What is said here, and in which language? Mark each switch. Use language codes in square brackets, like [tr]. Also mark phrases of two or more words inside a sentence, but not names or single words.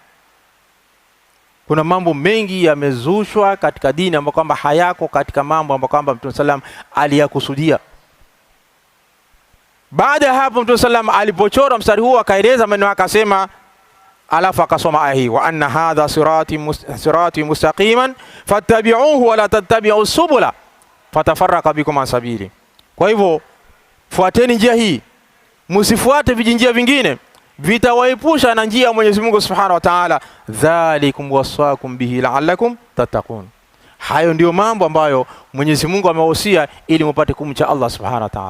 [sw] Kuna mambo mengi yamezushwa katika dini ambayo kwamba hayako katika mambo ambayo kwamba Mtume sallam aliyakusudia. Baada ya hapo Mtume sallam alipochora mstari huo akaeleza maneno, akasema, alafu akasoma aya hii, [ar] وأن هذا صراطي مستقيما فاتبعوه ولا تتبعوا السبل فتفرق بكم عن سبيله. [sw] Kwa hivyo fuateni njia hii, msifuate vijinjia vingine, vitawaepusha na njia ya Mwenyezi Mungu [ar] سبحانه وتعالى. ذلكم وصاكم به لعلكم تتقون. [sw] Hayo ndio mambo ambayo Mwenyezi Mungu amewahusia ili mpate kumcha Allah [ar] سبحانه وتعالى.